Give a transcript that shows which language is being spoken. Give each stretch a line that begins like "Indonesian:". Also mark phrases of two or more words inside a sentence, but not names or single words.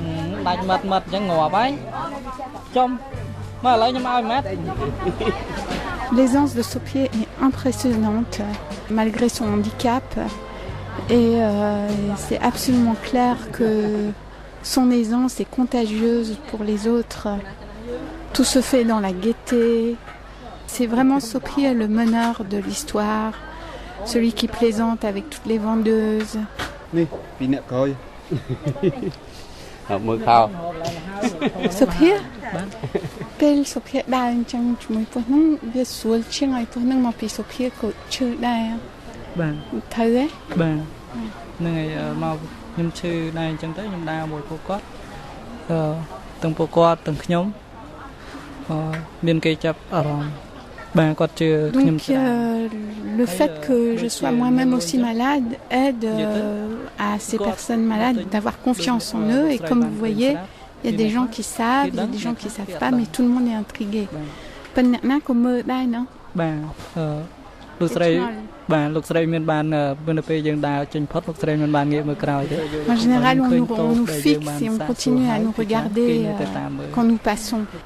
French: L'aisance de Sopier est impressionnante malgré son handicap et c'est absolument clair que son aisance est contagieuse pour les autres. Tout se fait dans la gaieté. C'est vraiment Sopier le meneur de l'histoire, celui qui plaisante avec toutes les vendeuses.
Khmer: Sophia ពេលសុភាដើរអញ្ចឹងជាមួយពស់ហ្នឹងវាស្រួលជាងឲ្យពស់ហ្នឹងមកពីសុភាក៏ឈឺដែរបាទត្រូវ ទេបាទហ្នឹងហើយមកខ្ញុំឈឺដែរអញ្ចឹងទៅខ្ញុំដើរមួយពួកគាត់ទាំងពួកគាត់ទាំងខ្ញុំមានគេចាប់អារម្មណ៍
French: Donc le fait que je sois moi-même aussi malade aide à ces personnes malades d'avoir confiance en eux et comme vous voyez, il y a des gens qui savent, il y a des gens qui ne savent pas, mais tout le monde est intrigué. En général, on nous fixe et on continue à nous regarder quand nous passons.